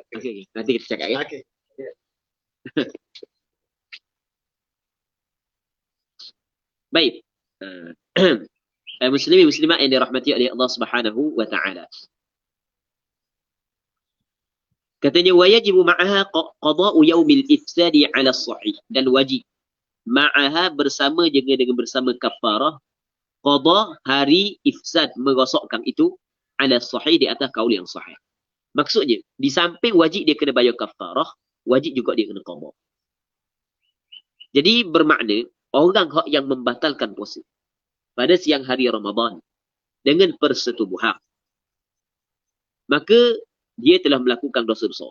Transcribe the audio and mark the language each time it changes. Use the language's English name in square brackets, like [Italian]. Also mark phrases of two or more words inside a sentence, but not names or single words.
[Malay] Okey, okay. Nanti kita cakap ya. Okey. Baik. Muslimin muslimat yang dirahmati oleh Allah [Arabic] سبحانه وتعالى. [Malay] Katanya [Arabic] واجب معها قضاء يوم الإفساد على الصحيح, [Malay] dan wajib ma'aha bersama dengan bersama kafarah qada hari ifsad, merosakkan itu [Arabic] على الصحيح, [Malay] di atas kaul yang sahih. Maksudnya di samping wajib dia kena bayar kafarah, wajib juga dia kena qada. Jadi bermakna orang yang membatalkan puasa pada siang hari Ramadan dengan persetubuhan, maka dia telah melakukan dosa besar.